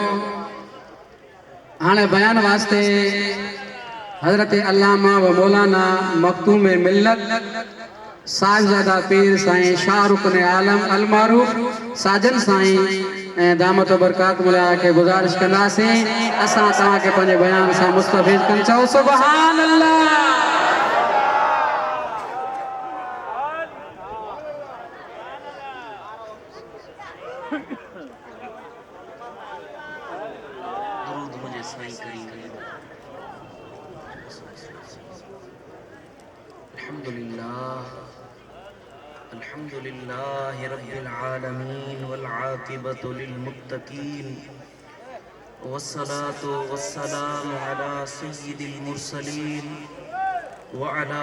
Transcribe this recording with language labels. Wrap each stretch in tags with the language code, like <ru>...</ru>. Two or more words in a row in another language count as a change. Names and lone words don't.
<sd>हाणे बयान वास्ते हज़रत अल्लामा व मौलाना मखदूम मिल्लत साहिबजादा पीर साईं शाहरुख आलम अलमारूफ साजन साईं ऐं दामत बरकात मुला खे गुज़ारिश कंदासीं असां तव्हांखे पंहिंजे बयान सां मुस्तफ़ीज़ कनि। चओ</sd> <ar>سبحان الله.</ar> <sd>दरूद मुझे साईं करीम</sd> <ar>الحمدلله رب العالمين و العاقبة لل متقين والصلاة والسلام على سيد المرسلين و على</ar>